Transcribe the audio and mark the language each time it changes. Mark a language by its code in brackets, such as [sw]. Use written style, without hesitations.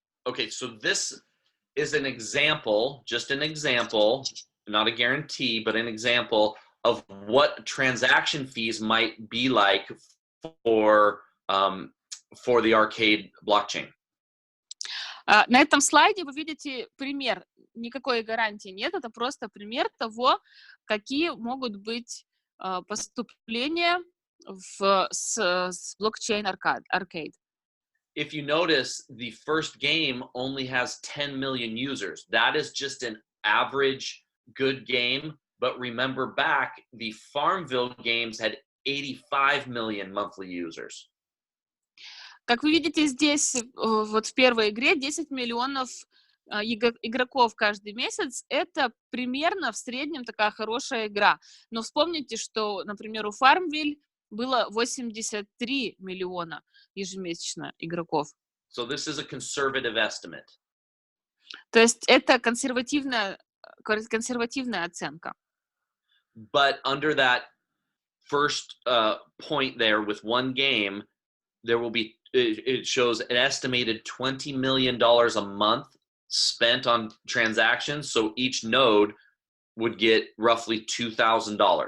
[en] Okay, so this is an example, just an example, not a guarantee, but an example of what transaction fees might be like for the arcade blockchain. [ru] На этом слайде вы видите пример. Никакой гарантии нет, это просто пример того, какие могут быть поступления с блокчейн arcade. [en] If you notice, the first game only has 10 million users. That is just an average good game. But remember back, the Farmville games had 85 million monthly users. [ru] Как вы видите здесь, вот в первой игре 10 миллионов игроков каждый месяц. Это примерно в среднем такая хорошая игра. Но вспомните, что, например, у Farmville было 83 миллиона ежемесячно игроков. [en] So this is a conservative estimate. [ru] То есть это консервативная оценка. [en] But under that first point there with one game, there will be, it shows an estimated $20 million a month spent on transactions. So each node would get roughly $2,000.